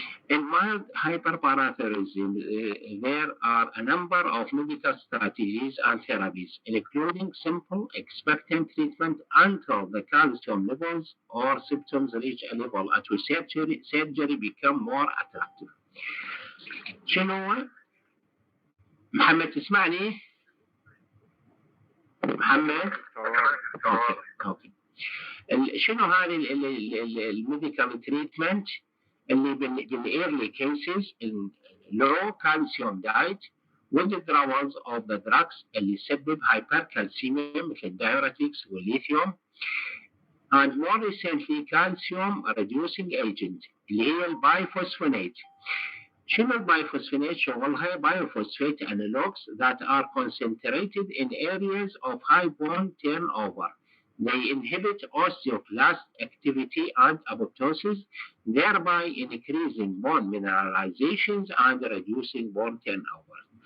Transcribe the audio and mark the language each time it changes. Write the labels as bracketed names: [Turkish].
[English] In mild hyperparathyroidism, there are a number of medical strategies and therapies, including simple expectant treatment until the calcium levels or symptoms reach a level at which surgery become more attractive. [Arabic] شنو هو؟ محمد تسمعني؟ محمد؟ اوكي اوكي. شنو هذه الميديكال تريتمنت اللي بالايرلي كيسز [English] low calcium diet withdrawals of the drugs [Arabic] اللي يسبب hypercalcemia مثل الدايوريتكس والليثيوم [English] and more recently calcium reducing agent [Arabic] اللي هي البايفوسفونات. شنو البايفوسفونات؟ شغلها بايوفوسفات [English] analogs that are concentrated in areas of high bone turnover. They inhibit osteoclast activity and apoptosis, thereby increasing bone mineralizations and reducing bone turnover.